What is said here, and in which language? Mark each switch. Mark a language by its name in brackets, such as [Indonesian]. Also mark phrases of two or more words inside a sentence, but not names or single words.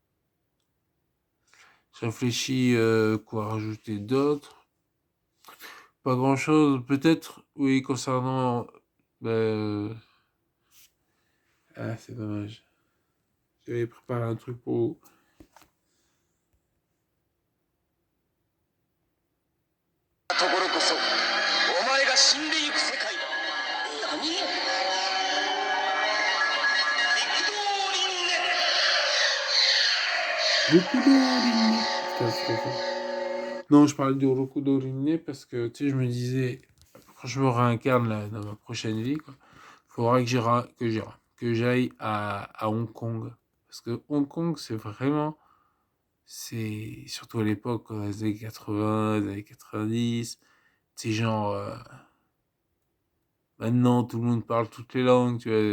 [French] Je réfléchis quoi rajouter d'autre. Pas grand-chose. Peut-être, oui, concernant... ah, c'est dommage. J'avais préparé un truc pour vous. [Japanese] ところこそお前が死んでゆく世界だ。何？ビクトーリンネ。 [French] Rokudo Rinne. Putain, c'est trop fort. Non, je parlais de Rokudo Rinne parce que, tu sais, je me disais, quand je me réincarne là, dans ma prochaine vie, quoi, faudra que j'aille à Hong Kong. Parce que Hong Kong, c'est vraiment, c'est surtout à l'époque, dans les années 80, les années 90, c'est genre, maintenant tout le monde parle toutes les langues, tu vois.